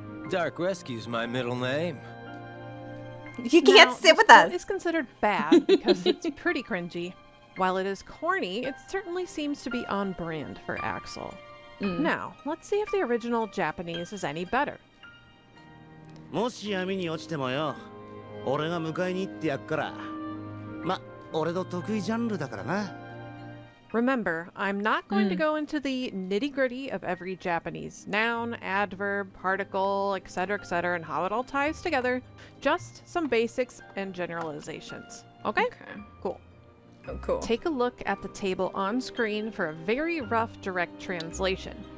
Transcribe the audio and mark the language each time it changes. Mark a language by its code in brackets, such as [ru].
[en] Dark Rescue's my middle name. You can't Now, sit this with quote us. is considered bad because it's pretty cringy. While it is corny, it certainly seems to be on brand for Axel. Now, let's see if the original Japanese is any better. [ja] もし闇に落ちてもよ、俺が迎えに行ってやっから。ま、俺の得意ジャンルだからな。 [en] Remember, I'm not going to go into the nitty-gritty of every Japanese noun, adverb, particle, etc., and how it all ties together. Just some basics and generalizations. Okay? Cool. Oh, cool. Take a look at the table on screen for a very rough direct translation.